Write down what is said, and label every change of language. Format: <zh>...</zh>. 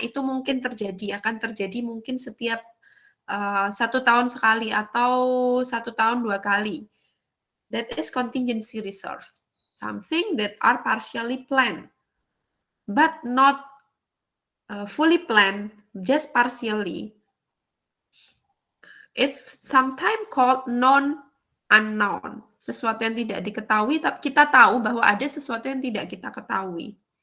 <id>Itu mungkin akan terjadi mungkin setiap 1 tahun sekali atau 1 tahun 2 kali.</id> <en>That is contingency reserve. Something that are partially planned, but not fully planned, just partially. It's sometimes called non-unknown.</en> <id>Sesuatu yang tidak diketahui, tapi kita tahu bahwa ada sesuatu yang tidak kita ketahui.</id>